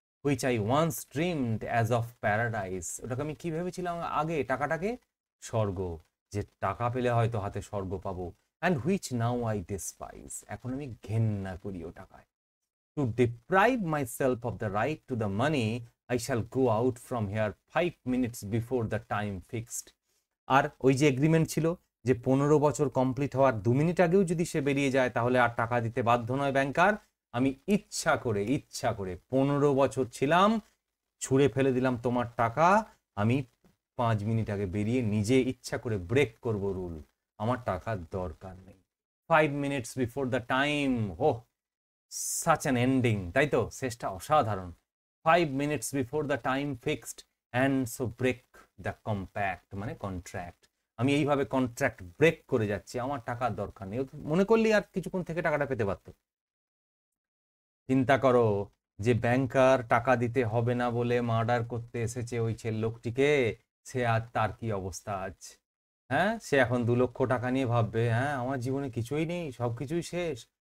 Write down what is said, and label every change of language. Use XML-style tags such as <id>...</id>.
<en>which I once dreamed as of paradise,</en> <bn>ওটাকে আমি কি ভেবেছিলাম আগে, টাকাটাকে স্বর্গ, যে টাকা পেলে হয়তো হাতে স্বর্গ পাবো।</bn> <en>and which now I despise,</en> <bn>এখন আমি ঘেন্না করি ও টাকায়।</bn> <en>To deprive myself of the right to the money, I shall go out from here 5 minutes before the time fixed।</en> <bn>আর ওই যে এগ্রিমেন্ট ছিল যে 15 বছর কমপ্লিট হওয়ার 2 মিনিট আগেও যদি সে বেরিয়ে যায় তাহলে আর টাকা দিতে বাধ্য নয় ব্যাংকার। আমি ইচ্ছা করে 15 বছর ছিলাম, ছুঁড়ে ফেলে দিলাম তোমার টাকা। আমি 5 মিনিট আগে বেরিয়ে নিজে ইচ্ছা করে ব্রেক করব রুল, আমার টাকার দরকার নেই।</bn> <en>5 minutes before the time, oh such an ending,</en> <bn>তাই তো? শেষটা অসাধারণ।</bn> <en>5 minutes before the time fixed and so break the compact, মানে contract.</en> <bn>আমি এইভাবে কন্ট্রাক্ট ব্রেক করে যাচ্ছি, আমার টাকার দরকার নেই। মনে করলি আর কিছুক্ষণ থেকে টাকাটা পেতে পারত। চিন্তা করো যে ব্যাংকার টাকা দিতে হবে না বলে মার্ডার করতে এসেছে ওই লোকটিকে, সে আর তার কি অবস্থা আজ? হ্যাঁ, সে এখন 2 লক্ষ টাকা নিয়ে ভাববে, হ্যাঁ আমার জীবনে কিছুই নেই, সবকিছুই শেষ।</bn>